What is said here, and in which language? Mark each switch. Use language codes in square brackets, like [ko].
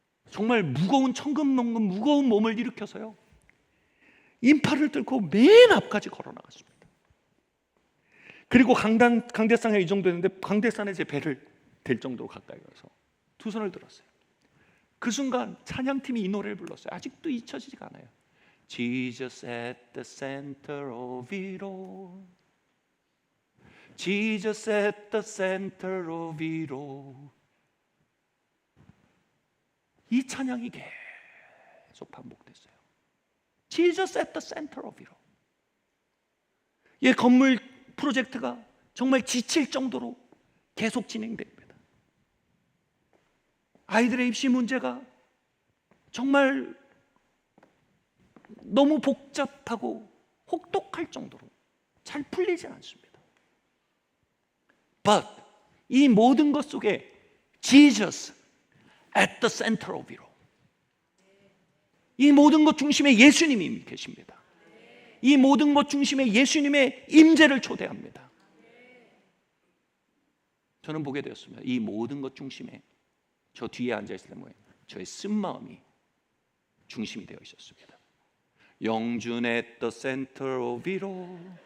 [ko] 정말 무거운 천근만근 무거운 몸을 일으켜서요, 인파를 뚫고 맨 앞까지 걸어 나갔습니다. 그리고 강대상에 이 정도 했는데 강대산에 제 배를 댈 정도로 가까이 가서 두 손을 들었어요. 그 순간 찬양팀이 이 노래를 불렀어요. 아직도 잊혀지지가 않아요. [en] Jesus at the center of it all. Jesus at the center of it all. [ko] 이 찬양이 계속 반복됐어요. [en] Jesus at the center of it all. [ko] 이 건물 프로젝트가 정말 지칠 정도로 계속 진행됩니다. 아이들의 입시 문제가 정말 너무 복잡하고 혹독할 정도로 잘 풀리지 않습니다. [en] But [ko] 이 모든 것 속에 [en] Jesus at the center of it all. [ko] 이 모든 것 중심에 예수님이 계십니다. 이 모든 것 중심에 예수님의 임재를 초대합니다. 저는 보게 되었습니다. 이 모든 것 중심에 저 뒤에 앉아있을 때 뭐예요? 저의 쓴마음이 중심이 되어 있었습니다. 영준 [en] at the center of it all.